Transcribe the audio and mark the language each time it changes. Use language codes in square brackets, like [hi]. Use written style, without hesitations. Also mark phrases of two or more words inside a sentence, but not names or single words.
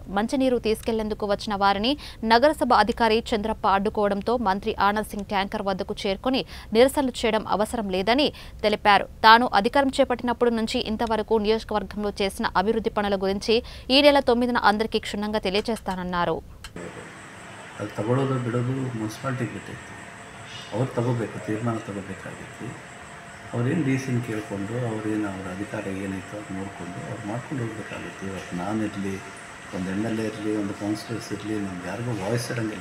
[te] మంచినీరు తీసుకెళ్లేందుకు వచ్చిన వారిని నగరసభ అధికారి చంద్రప్ప అడ్డుకోవడంతో మంత్రి ఆనంద్ సింగ్ ట్యాంకర్ వద్దకు చేరుకుని నిరసనలు చేయడం అవసరం లేదని తెలిపారు. తాను అధికారం చేపట్టినప్పటి నుంచి ఇంతవరకు నియోజకవర్గంలో చేసిన అభివృద్ధి పనుల గురించి ఈ నెల 9న అందరికీ క్షుణ్ణంగా తెలియజేస్తానన్నారు. [kn] ಅದು ತಗೊಳ್ಳೋದು ಬಿಡೋದು ಮುನ್ಸಿಪಾಲ್ಟಿಗೆ ಬಿಟ್ಟೈತಿ. ಅವ್ರು ತಗೋಬೇಕು, ತೀರ್ಮಾನ ತಗೋಬೇಕಾಗಿತ್ತು. ಅವ್ರೇನು ಡಿ ಸಿನ ಕೇಳಿಕೊಂಡು ಅವ್ರೇನು ಅವ್ರ ಅಧಿಕಾರ ಏನೈತೋ ಅದು ನೋಡಿಕೊಂಡು ಅವ್ರು ಮಾಡ್ಕೊಂಡು ಹೋಗ್ಬೇಕಾಗಿತ್ತು. ಇವತ್ತು ನಾನಿರಲಿ, ಒಂದು MLA ಇರಲಿ, ಒಂದು ಕೌನ್ಸಿಲರ್ಸ್ ಇರಲಿ, ನಮ್ಗೆ ಯಾರಿಗೂ ವಾಯ್ಸ್ ಇರೋಂಗಿಲ್ಲ.